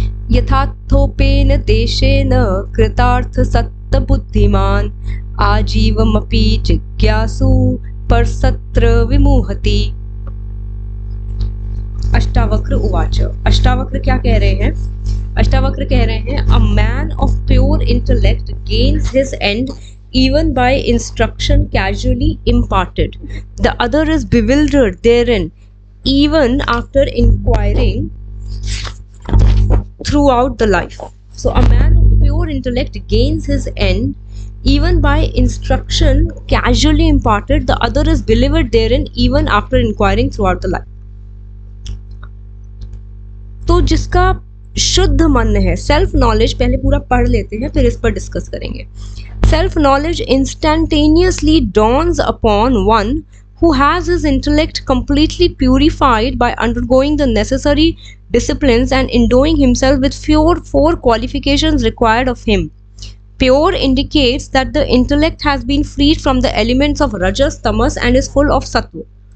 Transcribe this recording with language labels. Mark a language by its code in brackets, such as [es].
[sa] यथार्थोपेन देशेन कृतार्थ सत्त बुद्धिमान आजीवमपि जिज्ञासु परसत्र विमुहति। [hi] अष्टावक्र उवाच। अष्टावक्र क्या कह रहे हैं? अष्टावक्र कह रहे हैं, [en] A man of pure intellect gains his end even by instruction casually imparted. The other is bewildered therein even after inquiring throughout the life. So a man of pure intellect gains his end even by instruction casually imparted. The other is bewildered therein even after inquiring throughout the life. [hi] तो जिसका शुद्ध मन है, self knowledge, पहले पूरा पढ़ लेते हैं फिर इस पर डिस्कस करेंगे। [en] Self knowledge instantaneously dawns upon one who has his intellect completely purified by undergoing the necessary disciplines and endowing himself with four qualifications required of him. Pure indicates that the intellect has been freed from the elements of rajas, tamas and is full of sattva.